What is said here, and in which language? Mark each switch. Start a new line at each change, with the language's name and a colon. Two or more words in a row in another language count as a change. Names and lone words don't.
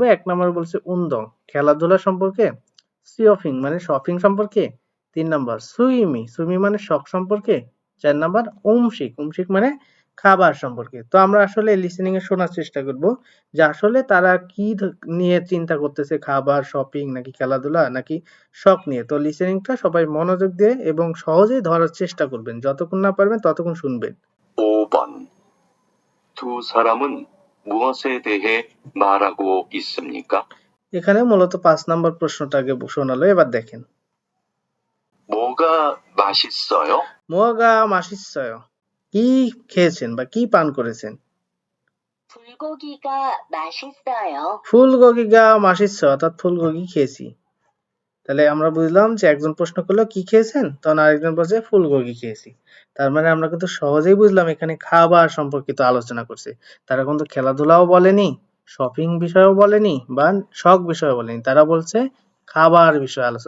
Bangla: 1 নম্বর বলছে উন্দং খেলাধুলা সম্পর্কে, সিওফিং মানে শপিং সম্পর্কে, 3 নাম্বার
Korean: 취미 취미
Bangla: মানে শখ সম্পর্কে, 4 নাম্বার
Korean: 음식 음식
Bangla: মানে খাবার সম্পর্কে। তো আমরা আসলে লিসেনিং এ শোনার চেষ্টা করব যে আসলে তারা কি নিয়ে চিন্তা করতেছে খাবার শপিং নাকি খেলাধুলা নাকি শখ নিয়ে। তো লিসেনিংটা সবাই মনোযোগ দিয়ে এবং সহজেই ধরার চেষ্টা করবেন। যতক্ষণ না পারবেন ততক্ষণ শুনবেন।
Korean: 5번. 두 사람은 무엇에 대해 말하고 있습니까?
Bangla: এখানে মূলত 5 নম্বর প্রশ্নটা আগে শোনালো, এবার দেখেন।
Korean: 뭐가 맛있어요? 뭐가 맛있어요,
Bangla: কি খেয়েছেন বা কি পান করেছেন?
Korean: 불고기가 맛있어요. 불고기가 맛있어요,
Bangla: অর্থাৎ ফুলগগি খেয়েছি। তাহলে আমরা বুঝলাম যে একজন প্রশ্ন করলো কি খেয়েছেন, তখন আরেকজন বলছে ফুলগগি খেয়েছি। তার মানে আমরা কিন্তু সহজেই বুঝলাম এখানে খাবার সম্পর্কিত আলোচনা করছে। তারা কিন্তু খেলাধুলাও বলেনি, শপিং বিষয়েও বলেনি বা শখ বিষয়েও বলেনি, তারা বলছে খাবার বিষয়ে আলোচনা।